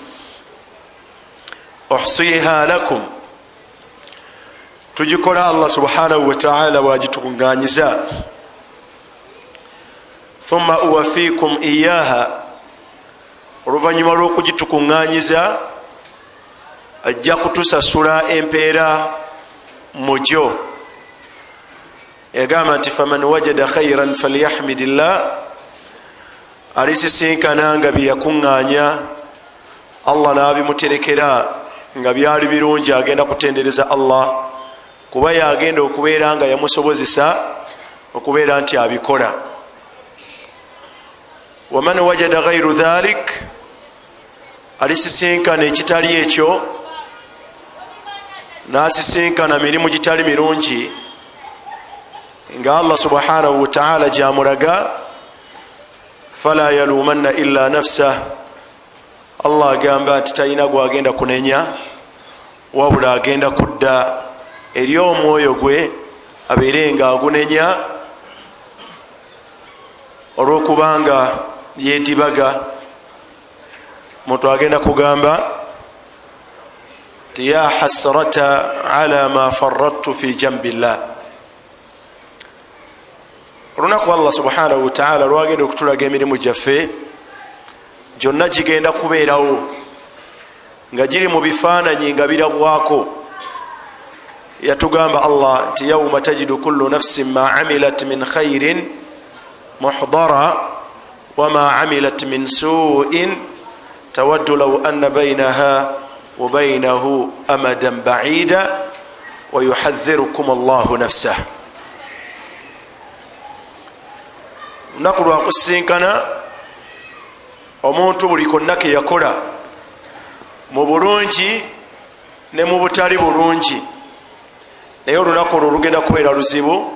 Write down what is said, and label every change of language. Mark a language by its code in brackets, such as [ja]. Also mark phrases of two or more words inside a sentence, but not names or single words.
[ar] أحصيها لكم, [lg] tugikola [ar] الله سبحانه وتعالى [lg] wagitukunganyiza. [ar] ثم أوفيكم إياها, [lg] oluvanyuma lw'okugitukunganyiza ajja kutusasula empeera mugyo. yagamba nti [ar] فمن وجد خيرا فليحمد الله, [lg] alisisinkana nga byeyakuŋŋaanya Allah n'abimuterekera nga byali birungi, agenda kutendereza Allah kuba yagenda okubeera nga yamusobozesa okubeera nti abikola. [ar] ومن وجد غير ذلك, [lg] alisisinkana ekitali ekyo n'asisinkana mirimu gitali mirungi nga [ar] الله سبحانه وتعالى [lg] gyamulaga, [ar] فلا يلومن إلا نفسه, [lg] Allah agamba nti talina gwagenda kunenya wabula agenda kudda eri omwoyo gwe abeere nga agunenya olwokubanga yedibaga muntu agenda kugamba ti [ar] يا حسرتا على ما فرطت في جنب الله. [lg] olunaku [ar] الله سبحانه وتعالى [lg] lwagenda okutulaga emirimu gyaffe gyonna gigenda kubeerawo nga giri mu bifaananyi nga birabwako. yatugamba Allah nti [ar] يوم تجد كل نفس ما عملت من خير محضرا وما عملت من سوء تود لو أن بينها وبينه أمدا بعيدا ويحذركم الله نفسه. [lg] lunaku lwakusinkana omuntu buli konna ke yakola mu bulungi ne mu butali bulungi, naye olunaku olwo lugenda kubeera luzibu.